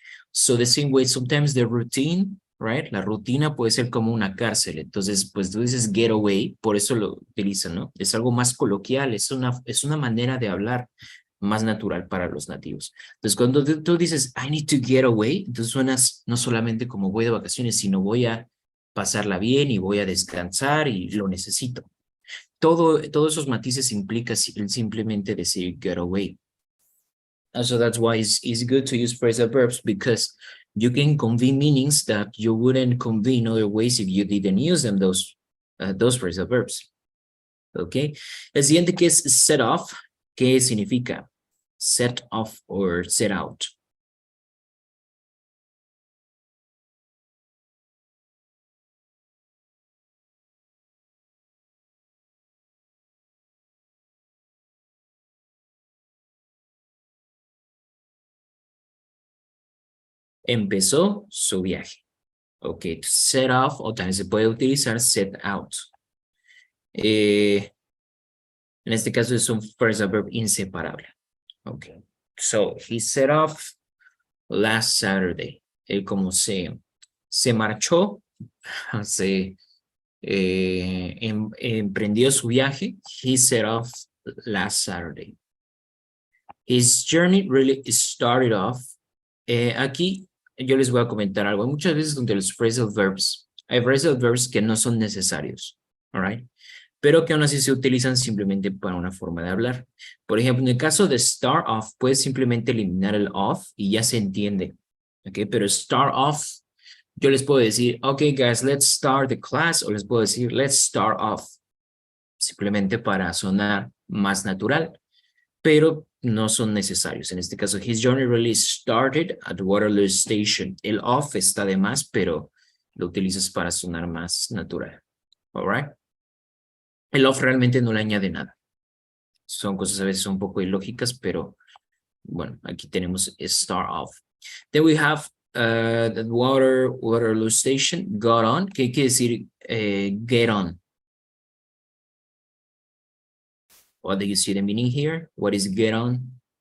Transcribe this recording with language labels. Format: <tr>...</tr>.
<en>So, the same way, sometimes the routine, right?</en> <es>La rutina puede ser como una cárcel. Entonces, pues tú dices get away, por eso lo utilizan, ¿no? Es algo más coloquial, es una manera de hablar más natural para los nativos. Entonces, cuando tú dices,</es> <en>I need to get away,</en> <es>entonces suenas no solamente como voy de vacaciones, sino voy a pasarla bien y voy a descansar y lo necesito. Todos esos matices implica simplemente decir get away.</es> <en>And so that's why it's good to use phrasal verbs because you can convey meanings that you wouldn't convey in other ways if you didn't use them, those phrasal verbs. Okay.</en> <es>El siguiente que es set off. ¿Qué significa? Set off or set out. Empezó su viaje. Ok, set off o también se puede utilizar set out. En este caso es un phrasal verb inseparable.</es> <en>Ok, so he set off last Saturday.</en> <es>Él como se marchó, emprendió su viaje.</es> <en>He set off last Saturday. His journey really started off.</en> <es>Aquí yo les voy a comentar algo. Hay muchas veces donde los phrasal verbs, hay phrasal verbs que no son necesarios,</es> <en>all right?</en> <es>Pero que aún así se utilizan simplemente para una forma de hablar. Por ejemplo, en el caso de start off, puedes simplemente eliminar el off y ya se entiende, ¿ok? Pero start off Yo les puedo decir,</es> <en>okay, guys, let's start the class,</en> <es>o les puedo decir,</es> <en>let's start off,</en> <es>simplemente para sonar más natural, pero no son necesarios. En este caso,</es> <en>his journey really started at Waterloo Station.</en> <es>El off está de más, pero lo utilizas para sonar más natural.</es> <en>All right?</en> <es>El off realmente no le añade nada. Son cosas a veces un poco ilógicas, pero bueno, aquí tenemos start off.</es> <en>Then we have the Waterloo Station, got on.</en> <es>¿Qué quiere decir get on?</es> <en>What do you see the meaning here? What is get on?</en>